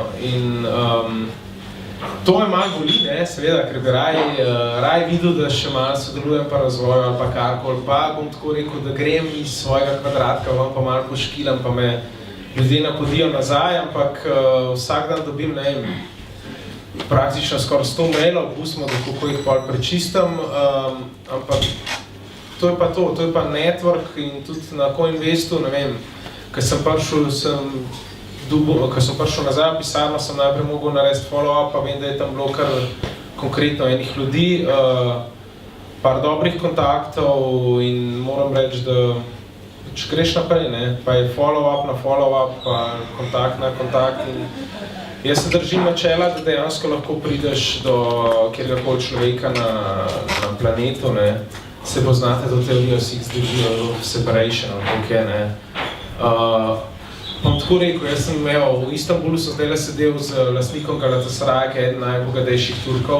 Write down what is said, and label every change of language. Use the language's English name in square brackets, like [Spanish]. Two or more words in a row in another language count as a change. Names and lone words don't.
[Slovenian] In to je malo boli, ne, seveda, ker bi raj videl, da še malo sodelujem pa razvoju ali pa karkoli, pa bom tako rekel, da grem iz svojega kvadratka, vam pa malo poškilam, pa me ljudje napodijo nazaj, ampak vsak dan dobim, ne vem, praktično skoraj 100 mailov, pustimo, da kako jih pol prečistam, ampak to je pa network in tudi na Coinvestu, ne vem, ko sem prišel nazaj v pisarno, sem najprej mogel narediti follow-up, pa vem, da je tam bilo kar konkretno enih ljudi, par dobrih kontaktov in moram reči, da greš naprej, ne? Pa je follow-up na follow-up, pa kontakt na kontakt in jaz se držim načela, da dejansko lahko prideš do kjerkoli človeka na planetu, ne? Se poznate do teorijo [English] Six Degrees of Separation, [Slovenian] koliko je, ne? Bom tako rekel, jaz sem imel, v Istanbulu sem zdaj sedel z lastnikom Galatasaraja, ki je eden najbogatejših Turkov.